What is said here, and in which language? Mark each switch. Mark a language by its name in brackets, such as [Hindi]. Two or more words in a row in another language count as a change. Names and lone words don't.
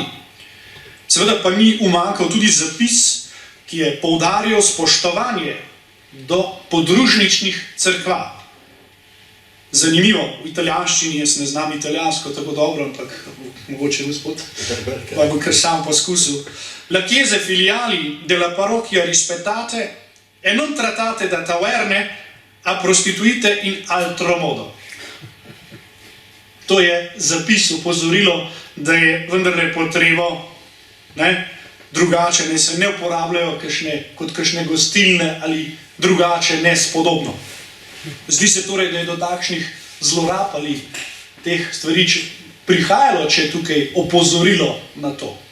[Slovenian] Seveda pa ni umanjkal tudi zapis, ki je poudarjal spoštovanje do podružničnih cerkva. Zanimivo, v italijanščini, jaz ne znam italijansko tako dobro, ampak mogoče gospod, pa bo kar sam poskusil. [Italian] La chiese filiali della parrocchia rispettate e non trattate da taverne a prostituite in altro modo. [Slovenian] To je zapis, upozorilo, da je vendarle potrebo drugače, ne se ne uporabljajo kot kakšne gostilne ali drugače nespodobno. Zdi se torej, da je do takšnih zlorab ali teh stvari prihajalo, če je tukaj opozorilo na to.